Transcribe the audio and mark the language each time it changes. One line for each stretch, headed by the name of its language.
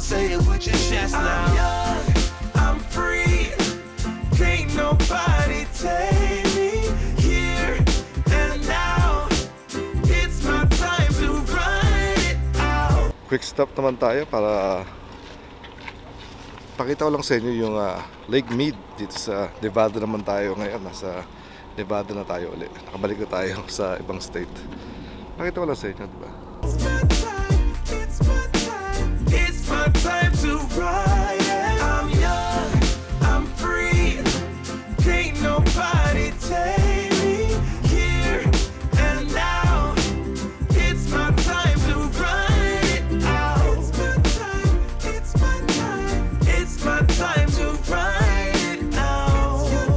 English: Say it with your chest now. I'm young, I'm free, can't nobody take me here and now. It's my time to run it out.
Filipino: quick stop naman tayo para pakita ko lang sa inyo yung Lake Mead dito sa Nevada naman tayo ngayon. Nasa Nevada na tayo ulit. Nakabalik na tayo sa ibang state. Nakita ko lang sa inyo, di ba?
English: It's my time, it's my time to ride. I'm young, I'm free. Can't nobody take me here and now. It's my time to ride it out. It's my time, it's my time, it's my time to ride it out.